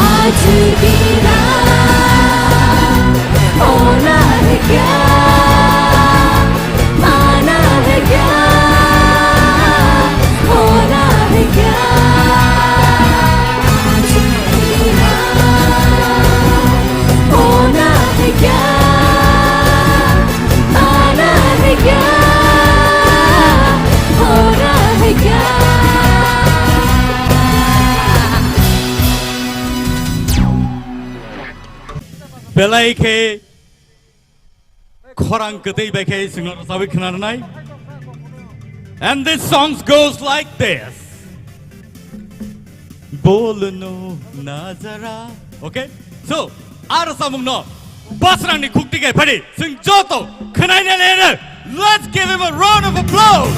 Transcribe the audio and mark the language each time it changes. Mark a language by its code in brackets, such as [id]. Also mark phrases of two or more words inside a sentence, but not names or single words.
[hi] आज की रात होना है क्या, माना है क्या, होना है क्या, आज की रात होना है क्या, माना है क्या, होना है क्या। [trp] Belai ke khorang ketei beke singlor sabi khnarnai. [en] And this song goes like this. [trp] Bolno nazara. Okay? So, ara samung no. Basrang ni khukti ke phadi. Sing joto khnai ne le. [en] Let's give him a round of applause.